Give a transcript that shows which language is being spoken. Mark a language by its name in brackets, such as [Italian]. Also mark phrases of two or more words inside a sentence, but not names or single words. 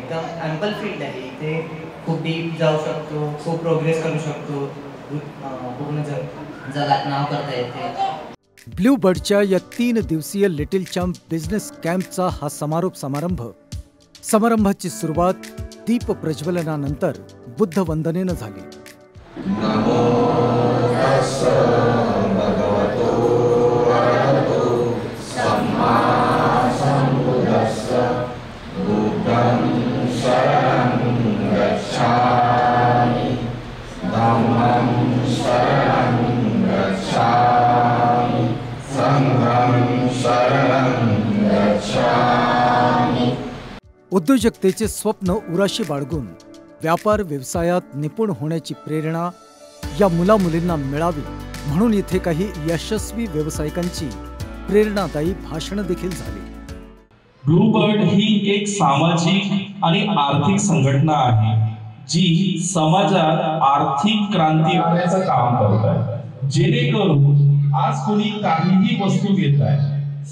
[Marathi] एकदम [English] ample field [Marathi] आहे, इथे खूप डीप जाऊ शकतो, खूप प्रोग्रेस करू शकतो, पूर्ण जगात नाव करता येते। ब्लूबर्डच्या या 3 दिवसीय लिटिल चॅम्प बिझनेस कॅम्पचा हा समारंभाची सुरुवात दीप प्रज्वलनानंतर बुद्ध वंदनेनं झाली। [Pali] नमो तस्स भगवतो अरहतो सम्मा संबुद्धस्स बुद्धं शरणं गच्छामि धम्मं शरणं गच्छामि संघं शरणं गच्छामि। [Marathi] उद्योजकतेचे स्वप्न उराशी बाळगून व्यापार व्यवसायात निपुण होण्याची प्रेरणा या मुलामुलींना मिळावी म्हणून इथे काही यशस्वी व्यावसायिकांची प्रेरणादायी भाषणं देखील झाली। ब्लूबर्ड ही एक सामाजिक आणि आर्थिक संघटना आहे जी समाजात आर्थिक क्रांती आणण्याचं काम करत आहे, जेणेकरून आज कोणी काहीही वस्तू घेत आहे,